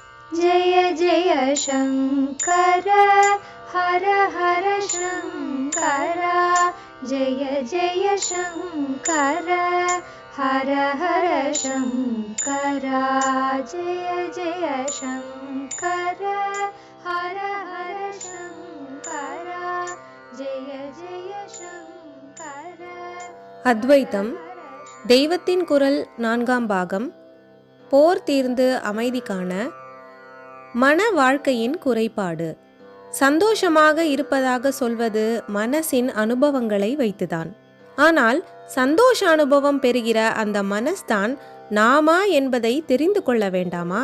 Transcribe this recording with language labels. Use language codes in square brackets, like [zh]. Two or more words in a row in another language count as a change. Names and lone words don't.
[sa] जय जय शंकर हर हर शंकर जय जय शंकर हर हर शंकर जय जय शंकर हर हर शंकर जय जय शंकर. [ta] அத்வைத்தம் தெய்வத்தின் குரல் 4ஆம் பாகம். போர் தீர்ந்து அமைதி காண. மன வாழ்க்கையின் குறைபாடு. சந்தோஷமாக இருப்பதாக சொல்வது மனசின் அனுபவங்களை வைத்துதான். ஆனால் சந்தோஷ அனுபவம் பெறுகிற அந்த மனஸ்தான் நாமா என்பதை தெரிந்து கொள்ள வேண்டாமா?